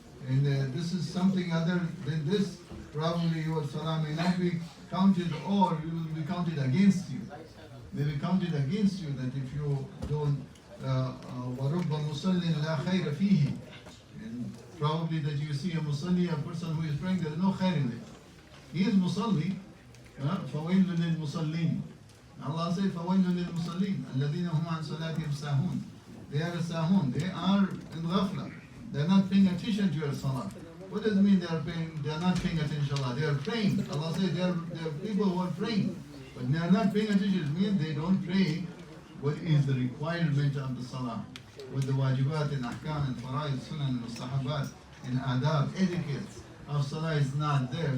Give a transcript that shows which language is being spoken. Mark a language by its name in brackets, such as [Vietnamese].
[English] And this is something other than this, probably your salah may not be counted, or it will be counted against you. May be counted against you, that if you don't [Arabic] وَرُبَّ مُصَلٍّ لَا خَيْرَ فِيهِ, [English] and probably that you see a musalli, a person who is praying, there is no khair in it. He is musalli, [Arabic] فَوَيْلٌ لِلْمُصَلِّينَ. [English] Allah says [Arabic] فَوَيْلٌ لِلْمُصَلِّينَ الَّذِينَ هُمْ عَنْ صَلَاتِهِمْ سَاهُونَ. [English] They are sahun, they are in ghafla. They are not paying attention to your salah. What does it mean they are not paying attention to Allah? They are praying. Allah says they are people who are praying, but they are not paying attention. It means they don't pray what is the requirement of the salah, with the wajibat and ahkam and fara'id, sunan and mustahabat and adab, etiquette of salah is not there.